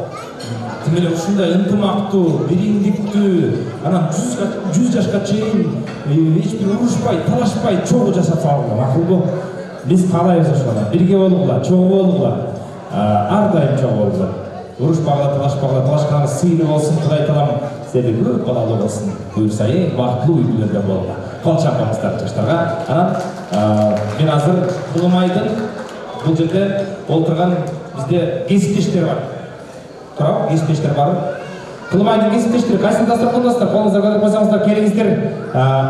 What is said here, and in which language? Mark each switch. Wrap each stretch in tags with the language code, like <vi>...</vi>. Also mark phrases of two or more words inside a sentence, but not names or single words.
<ky>Тимеле ушундай ынтымактуу, бириңдиктүү, анан 100 жашка чейин эч бир урушпай, талашпай чогуу жашаса макулбу? Биз каалайбыз ошону. Бирге болгула, чогуу болгула. Ар дайым чогуу болгула. Урушпагыла, талашканыңыз сыйынуу болсун, Кудай таалам сіздерге көп балалы болсын, буюрса эң бактылуу үй бүлөлөрдө болгула. Кол чапаңыздар жаштарга. Анан мен азыр Кылымайдын бул жерде олтурган бизде кесиптештер бар. Туурабы? Кесиптештер бар. Кылымайдын кесиптештери кайсын дасторкондосуздар? Колуңуздар көтөрүп койсоңуздар, келиңиздер.</ky>